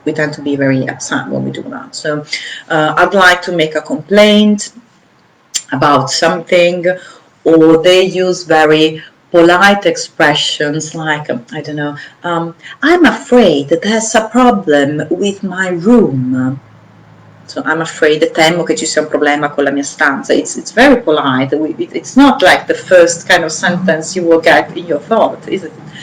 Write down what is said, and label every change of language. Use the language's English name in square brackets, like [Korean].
[English] We tend to be very upset when we do that. So I'd like to make a complaint about something, or they use very polite expressions like, I don't know, I'm afraid that there's a problem with my room. So I'm afraid, [Italian] temo che ci sia un problema con la mia stanza. [English] It's very polite. It's not like the first kind of sentence you will get in your thought, is it?